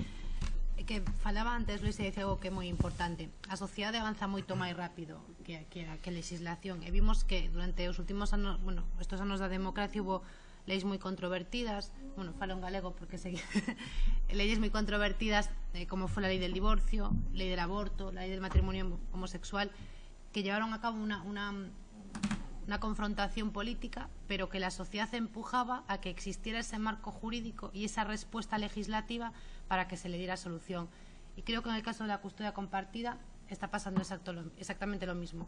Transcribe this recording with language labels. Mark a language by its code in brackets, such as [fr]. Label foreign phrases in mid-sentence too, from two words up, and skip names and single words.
[gl] Que falaba antes, Luis, e dicía algo que é moi importante. A sociedade avanza moito máis rápido que a legislación, e vimos que durante os últimos anos, bueno, estos anos da democracia hubo leis moi controvertidas, bueno, falo en galego porque sei leis moi controvertidas, como foi a lei del divorcio, lei del aborto, la lei del matrimonio homosexual, [es] que llevaron a cabo una confrontación política, pero que la sociedad empujaba a que existiera ese marco jurídico y esa respuesta legislativa para que se le diera solución. Y creo que en el caso de la custodia compartida está pasando exactamente lo mismo.